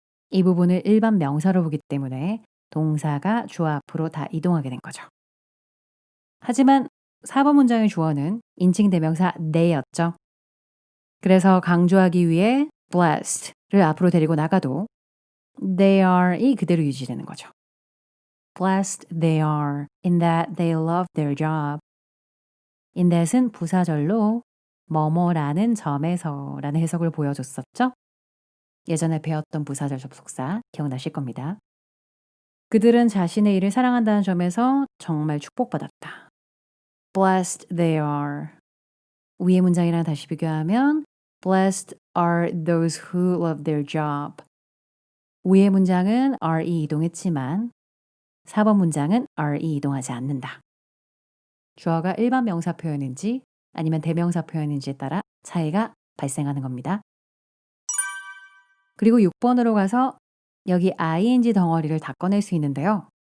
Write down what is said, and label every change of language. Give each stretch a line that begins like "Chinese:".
Korean: 이 부분을 일반 명사로 보기 때문에 동사가 주어 앞으로 다 이동하게 된 거죠. 하지만 4번 문장의 주어는 인칭 대명사 they였죠. 그래서 강조하기 위해 blessed를 앞으로 데리고 나가도 they are이 그대로 유지되는 거죠.
English: Blessed they are in that they love their job.
Korean: in that은 부사절로 뭐뭐라는 점에서 라는 해석을 보여줬었죠. 예전에 배웠던 부사절 접속사 기억나실 겁니다. 그들은 자신의 일을 사랑한다는 점에서 정말 축복받았다.
English: Blessed they are.
Korean: 위의 문장이랑 다시 비교하면
English: Blessed are those who love their job.
Korean: 위의 문장은 are이 이동했지만 4번 문장은 are이 이동하지 않는다. 주어가 일반 명사 표현인지 아니면 대명사 표현인지에 따라 차이가 발생하는 겁니다. 그리고 6번으로 가서 여기 ing 덩어리를 다 꺼낼 수 있는데요.